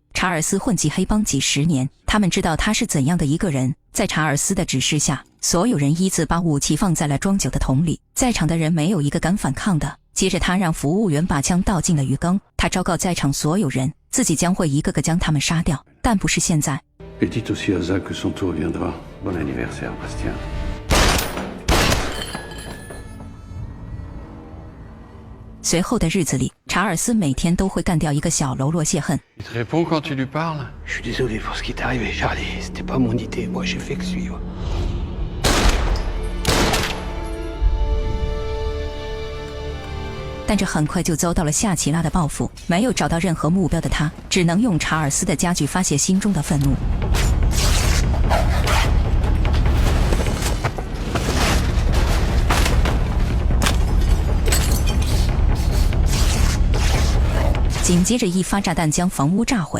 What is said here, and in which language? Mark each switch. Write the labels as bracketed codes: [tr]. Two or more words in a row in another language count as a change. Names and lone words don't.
[zh] 查尔斯混迹黑帮几十年，他们知道他是怎样的一个人。在查尔斯的指示下，所有人依次把武器放在了装酒的桶里，在场的人没有一个敢反抗的。接着他让服务员把枪倒进了鱼缸，他昭告在场所有人，自己将会一个个将他们杀掉，但不是现在。 [fr] Et dites aussi à Zach que son tour viendra. Bon anniversaire, Bastien. [zh] 随后的日子里，查尔斯每天都会干掉一个小喽啰泄恨。 [fr] Il te répond quand tu lui parles? Je suis désolé pour ce qui t'est arrivé, Charlie. C'était pas mon idée. Moi, j'ai fait que suivre. [zh] 但这很快就遭到了夏奇拉的报复。没有找到任何目标的他，只能用查尔斯的家具发泄心中的愤怒。紧接着一发炸弹将房屋炸毁。